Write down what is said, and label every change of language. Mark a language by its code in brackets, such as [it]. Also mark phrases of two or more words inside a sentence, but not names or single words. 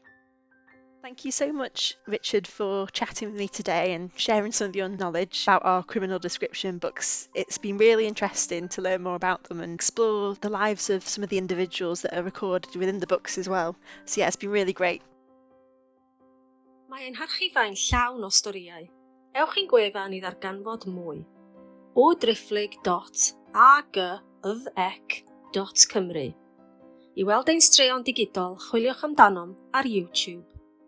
[en] Thank you so much, Richard, for chatting with me today and sharing some of your knowledge about our criminal description books. It's been really interesting to learn more about them and explore the lives of some of the individuals that are recorded within the books as well. So yeah, it's been really great. [cy] Mae ein archifau'n llawn o storïau. Ewch i'n gwefan i ddarganfod mwy. www.agyddec.cymru. I weld ein straeon digidol, chwiliwch amdanom ar YouTube.